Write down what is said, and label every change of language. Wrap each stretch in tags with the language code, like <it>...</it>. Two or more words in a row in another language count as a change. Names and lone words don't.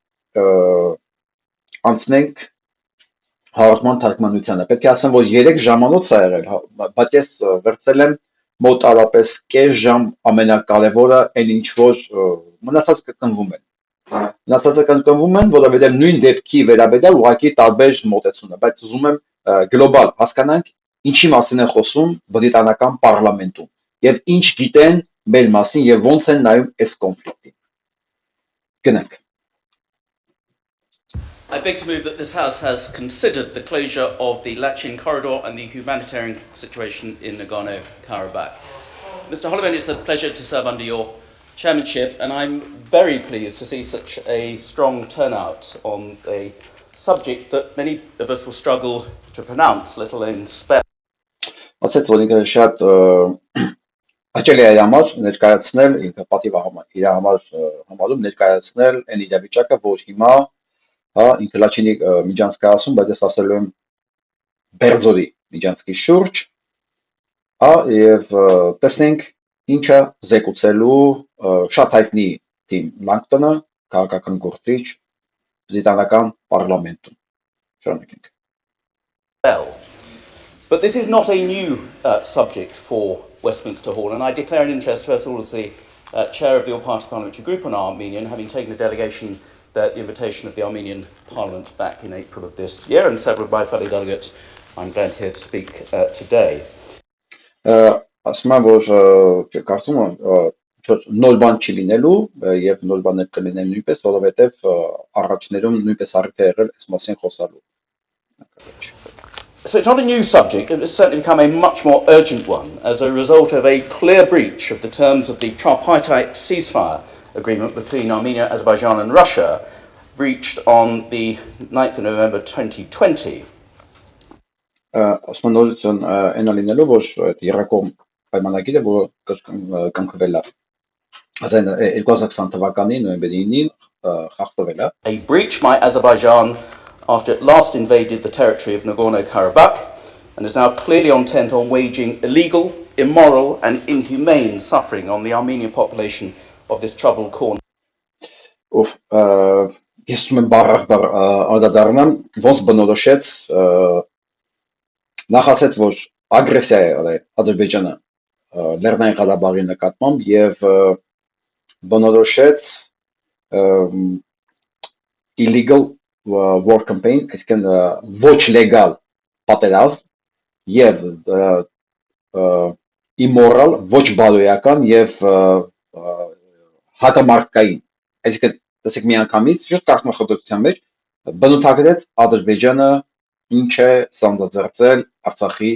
<hy>անցնենք հաղորդման թարգմանությանը։ Պետք է ասեմ, որ 3 ժամանոց է եղել, բայց ես վերցրել եմ մոտարապես կես ժամ ամենակարևորը, այն ինչ որ մնացած կրկնվում են։ Մնացածը կրկնվում են, որովհետև նույն դեպքի վերաբերյալ ուղղակի տարբեր մոտեցում է, բայց ուզում եմ գլոբալ հասկանանք ինչի մասին է խոսում բրիտանական պարլամենտում եւ ինչ գիտեն մեր մասին եւ ոնց են նայում այս կոնֆլիկտին։ Գնանք։</hy> <en>I beg to move that this House has considered the closure of the Lachin corridor and the humanitarian situation in Nagorno-Karabakh. Mr. Holloway, it's a pleasure to serve under your chairmanship, and I'm very pleased to see such a strong turnout on a subject that many of us will struggle to pronounce, let alone spell.</en> <hy>Ասեց, որ ինքը շատ հաճելի է իր համար ներկայացնել, ինքը պատիվ իր համար համարում ներկայացնել այն իրավիճակը, որ հիմա հա ինքը Լաչինի միջանցք է ասում, բայց ես ասելու եմ Բերձորի միջանցքի շուրջ, հա, եւ տեսնենք ինչը զեկուցելու շատ հայտնի Թիմ Լանգտոնը, քաղաքական գործիչ բրիտանական պարլամենտում։ Շարունակենք։</hy> <en>But this is not a new subject for Westminster Hall, and I declare an interest, first of all, as the chair of your party parliamentary group on Armenian, having taken a delegation the invitation of the Armenian Parliament back in April of this year, and several of my fellow delegates I'm glad here to speak today.</en> <hy>Ասում եմ, որ կարծում եմ նոր բան չի լինելու եւ նոր բաներ կլինեն նույնպես, որովհետեւ առաջներում նույնպես առիթ է եղել այս մասին խոսալու։</hy> <en>So it's not a new subject, it's certainly become a much more urgent one as a result of a clear breach of the terms of the tripartite ceasefire agreement between Armenia, Azerbaijan and Russia, breached on the 9th of November 2020.</en> <hy>Ասում նորություն այնա լինելու, որ այդ երակողմ պայմանագիրը, որը կնքվել է 2020 թվականի նոյեմբերի 9-ին խախտվել է։</hy> <en>A breach by Azerbaijan after it last invaded the territory of Nagorno-Karabakh and is now clearly intent on waging illegal, immoral and inhumane suffering on the Armenian population of this troubled corner.</en> <hy>Ես ուզում եմ բառ անդրադառնամ, ոնց բնորոշեց նախ ասեց, որ ագրեսիա է եղել Ադրբեջանը Լեռնային Ղարաբաղի նկատմամբ եւ բնորոշեց</hy> <en>illegal war campaign,</en> <hy>այսինքն ոչ լեգալ պատերազմ եւ immoral, ոչ բարոյական եւ հակամարտկային, այսինքն տեսեք միանգամից շուտ կարգախոսության մեջ բնութագրեց Ադրբեջանը ինչ է սանձազերծել Արցախի</hy>